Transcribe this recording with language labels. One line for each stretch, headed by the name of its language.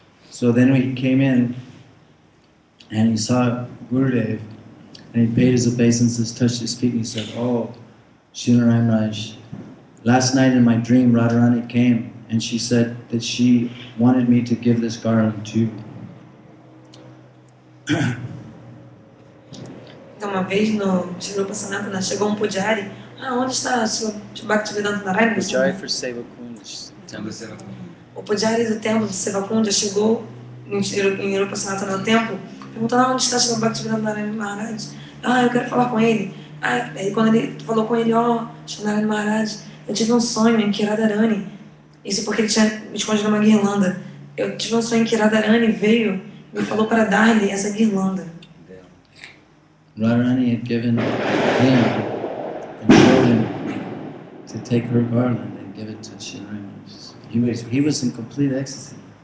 English: So then he came in and he saw Gurudev and he paid his obeisances, touched his feet and he said, oh, Srila Narayan Maharaj, last night in my dream Radharani came and she said that she wanted me to give this garland to you.
Portuguese: Então, uma vez no Rupa Sanatana chegou um Pujari onde está Bhaktivedanta Narayana?
English: Pujari for Seva Kund.
Portuguese: O Pujari do templo de Sevakunda chegou em Europa Sanatana no templo, perguntando onde está Srila Bhaktivedanta Narayana Maharaj. Eu quero falar com ele. Aí quando ele falou com ele, Srila Narayana Maharaj, eu tive um sonho em que Radharani, isso porque ele tinha me escondido numa guirlanda, eu tive um sonho em que Radharani veio e me falou para dar-lhe essa guirlanda.
English: Radharani had given him and told him to take her garland and give it to Srila. He was in complete ecstasy.